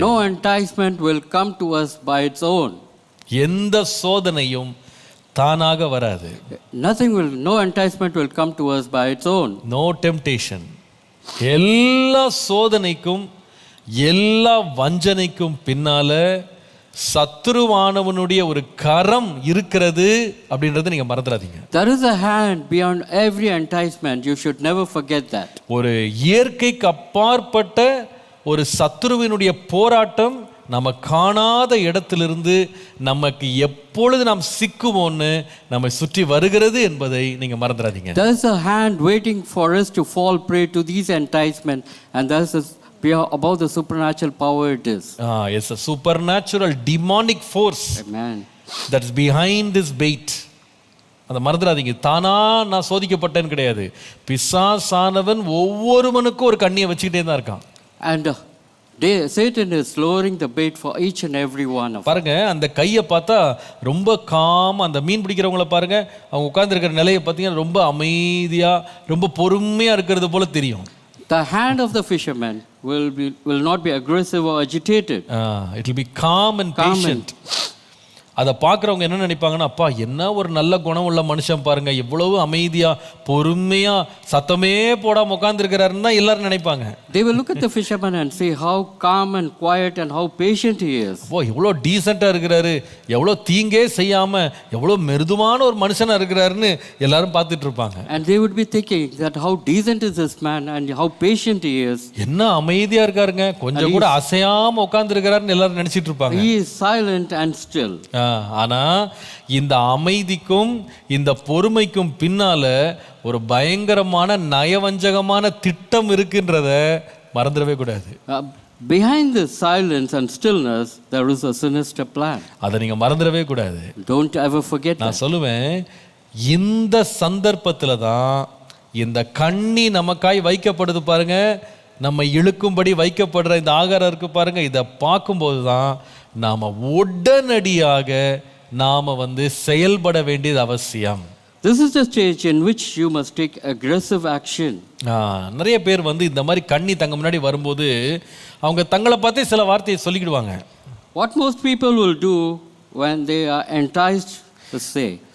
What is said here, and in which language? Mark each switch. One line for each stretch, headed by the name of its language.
English: No enticement will come to us by its own.
Tamil: எந்த சோதனையும் தானாக வராது.
English: No enticement will come to us by its own. No temptation.
Tamil: எல்லா சோதனைக்கும் எல்லா வஞ்சனைக்கும் பின்னால சத்துருவானவனுடைய ஒரு கரம் இருக்கிறது அப்படின்றத நீங்க மறந்துடாதீங்க.
English: There is a hand beyond every enticement. You should never forget that.
Tamil: ஒரு இயற்கைக்கு அப்பாற்பட்ட ஒரு சத்துருவினுடைய போராட்டம் நம்ம காணாத இடத்திலிருந்து நமக்கு எப்பொழுது நாம் சிக்குவோன்னு நம்ம சுற்றி வருகிறது என்பதை நீங்க மறந்துடாதீங்க.
English: There is a hand waiting for us to fall prey to these enticements, and there is about the supernatural power it is. It's a supernatural demonic force. Amen. That is behind this bait.
Tamil: அதை மறந்துடாதீங்க. தானா நான் சோதிக்கப்பட்டேன்னு கிடையாது. பிசாசானவன் ஒவ்வொருவனுக்கும் ஒரு கண்ணியை வச்சுக்கிட்டே தான் இருக்கான்.
English: And Satan is lowering the bait for each and every one of us.
Tamil: பாருங்க, அந்த கையை பார்த்தா ரொம்ப காம். அந்த மீன் பிடிக்கிறவங்கள பாருங்க, அவங்க உட்கார்ந்துருக்கிற நிலையை பார்த்தீங்கன்னா ரொம்ப அமைதியா ரொம்ப பொறுமையா இருக்கிறது போல தெரியும்.
English: The hand of the fisherman will not be aggressive or agitated. It will be calm and patient.
Tamil: அதை பார்க்குறவங்க என்ன நினைப்பாங்கன்னா, அப்பா என்ன ஒரு நல்ல குணம் உள்ள மனுஷன் பாருங்க, எவ்வளவு அமைதியா பொறுமையா சத்தமே போடாம உட்கார்ந்துருக்கிறாருன்னு தான் எல்லாரும் நினைப்பாங்க.
English: They will look at the fisherman and say how calm and quiet and how patient he is.
Tamil: எவ்வளோ டீசெண்டாக இருக்கிறாரு, எவ்வளோ தீங்கே செய்யாம எவ்வளோ மிருதுவான ஒரு மனுஷனா இருக்கிறாருன்னு எல்லாரும் பார்த்துட்டு இருப்பாங்க.
English: And they would be thinking that how decent is this man and how patient he is.
Tamil: என்ன அமைதியா இருக்காருங்க, கொஞ்சம் கூட அசையாம உட்கார்ந்துருக்கிறாருன்னு எல்லாரும் நினைச்சிட்டு இருப்பாங்க.
English: He is silent and still.
Tamil: ஆனா இந்த அமைதிக்கும் இந்த பொறுமைக்கும் பின்னால ஒரு பயங்கரமான நயவஞ்சகமான திட்டம் இருக்குன்றத மறந்துடவே கூடாது.
English: Behind this silence and stillness there is a sinister plan.
Tamil: அதை நீங்க மறந்துடவே கூடாது.
English: Don't ever forget that.
Tamil: நான் சொல்லுவேன், இந்த சந்தர்ப்பத்துல தான் இந்த கண்ணி நமக்காய் வைக்கப்படுது பாருங்க, நம்ம இழுக்கும்படி வைக்கப்படுற இந்த ஆகாரம் இருக்கு பாருங்க, இதை பார்க்கும்போது தான் நாம உடனடியாக நாம வந்து செயல்பட வேண்டியது அவசியம்.
English: This is the stage in which you must take aggressive action.
Tamil: நிறைய பேர் வந்து இந்த மாதிரி கண்ணி தங்க முன்னாடி வரும்போது அவங்க தங்களை பார்த்தே சில வார்த்தையை சொல்லிக்கிடுவாங்க.
English: What most people will do when they are enticed to say,